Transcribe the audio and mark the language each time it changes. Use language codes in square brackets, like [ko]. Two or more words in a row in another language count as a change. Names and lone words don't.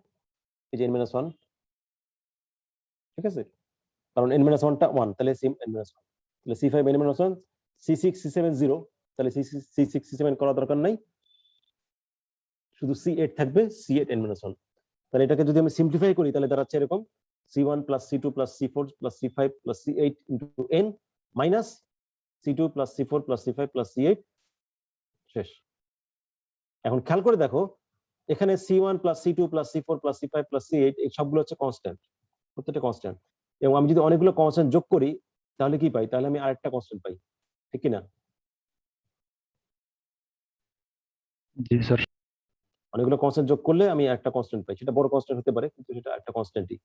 [bn] এই যে n-1, ঠিক আছে, কারণ n-1 টা 1, তাহলে n-1, তাহলে c5 n-1, c6 c7 0, তাহলে c6 c7 করা দরকার নাই, শুধু c8 থাকবে, c8 n-1। তাহলে এটাকে যদি আমি সিম্পলিফাই করি তাহলে দাঁড়াচ্ছে এরকম c1 plus c2 plus c4 plus c5 plus c8 into n [en] minus c2 plus c4 plus c5 plus c8, [bn] শেষ। এখন খেয়াল করে দেখো, এখানে [en] c1 plus c2 plus c4 plus c5 plus c8 [bn] এই সবগুলো হচ্ছে কনস্ট্যান্ট, প্রত্যেকটা কনস্ট্যান্ট। এবং আমি যদি অনেকগুলো কনস্ট্যান্ট যোগ করি তাহলে কি পাই, তাহলে আমি আরেকটা কনস্ট্যান্ট পাই, ঠিক কি না? জি স্যার। অনেকগুলো কনস্ট্যান্ট যোগ করলে আমি একটা কনস্ট্যান্ট পাই, সেটা বড় কনস্ট্যান্ট হতে পারে কিন্তু সেটা একটা কনস্ট্যান্টই।